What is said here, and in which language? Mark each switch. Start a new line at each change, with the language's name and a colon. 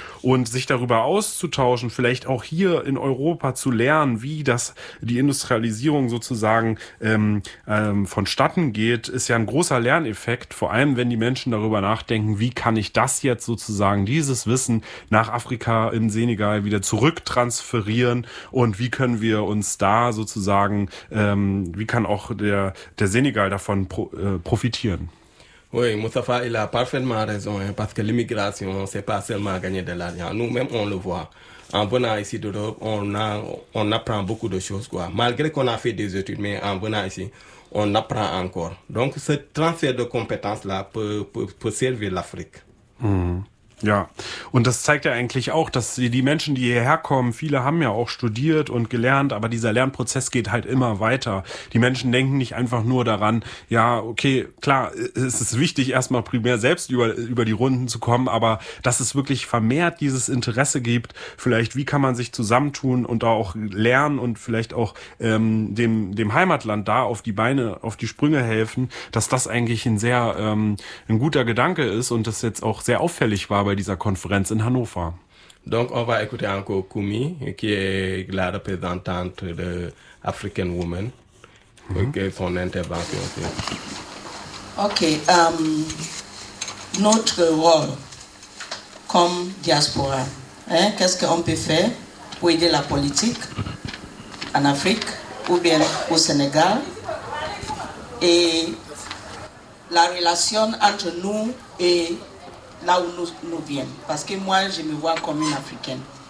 German: Und sich darüber auszutauschen, vielleicht auch hier in Europa zu lernen, wie das die Industrialisierung sozusagen vonstatten geht, ist ja ein großer Lerneffekt. Vor allem, wenn die Menschen darüber nachdenken, wie kann ich das jetzt sozusagen, dieses Wissen nach Afrika in Senegal wieder zurücktransferieren und wie können wir uns da sozusagen, wie kann auch der Senegal davon profitieren?
French: Oui, Moustapha, il a parfaitement raison, hein, parce que l'immigration, c'est pas seulement gagner de l'argent. Nous-mêmes, on le voit. En venant ici d'Europe, on apprend beaucoup de choses, quoi. Malgré qu'on a fait des études, mais en venant ici, on apprend encore. Donc, ce transfert de compétences-là peut servir l'Afrique. Mmh.
German: Ja, und das zeigt ja eigentlich auch, dass die Menschen, die hierher kommen, viele haben ja auch studiert und gelernt, aber dieser Lernprozess geht halt immer weiter. Die Menschen denken nicht einfach nur daran, ja, okay, klar, es ist wichtig, erstmal primär selbst über die Runden zu kommen, aber dass es wirklich vermehrt dieses Interesse gibt, vielleicht, wie kann man sich zusammentun und da auch lernen und vielleicht auch dem Heimatland da auf die Beine, auf die Sprünge helfen, dass das eigentlich ein sehr ein guter Gedanke ist und das jetzt auch sehr auffällig war bei dieser Konferenz in Hannover.
French: Donc on va écouter encore Kumi, qui est la représentante de African Women. Okay, son intervention. Okay, notre rôle comme diaspora, hein, qu'est-ce qu'on peut faire pour aider la politique en Afrique ou bien au Sénégal et la relation entre nous et là où nous viennent, parce que moi, je me vois comme une Africaine.